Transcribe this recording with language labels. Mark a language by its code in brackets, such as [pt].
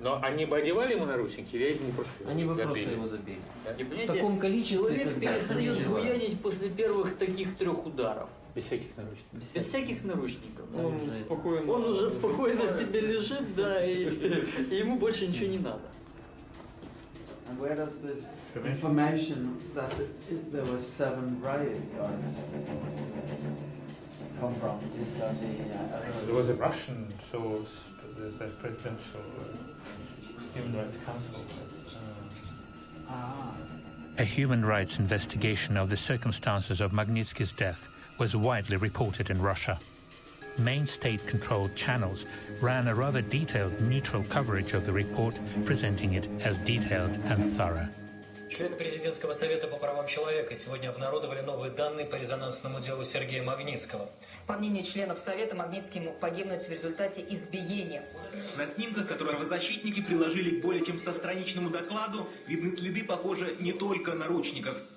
[ru] Но они бы одевали ему наручники или они просто Они бы забили? просто его забили. Да? В таком количестве, человек перестает буянить после первых таких 3 ударов. Без всяких наручников. Без всяких наручников. Он уже спокойно себе лежит, да, и ему больше ничего не надо. [en] And where does this information that there were 7 riot guards come from? There was a Russian source, there's the presidential Human Rights Council. A human rights investigation of the circumstances of Magnitsky's death was widely reported in Russia. Main state-controlled channels ran a rather detailed, neutral coverage of the report, presenting it as detailed and thorough. [ru] Члены президентского совета по правам человека сегодня обнародовали новые данные по резонансному делу Сергея Магнитского. По мнению членов совета, Магнитский мог погибнуть в результате избиения. На снимках, которые правозащитники приложили к более чем 100-страничному докладу, видны следы, похоже, не только наручников.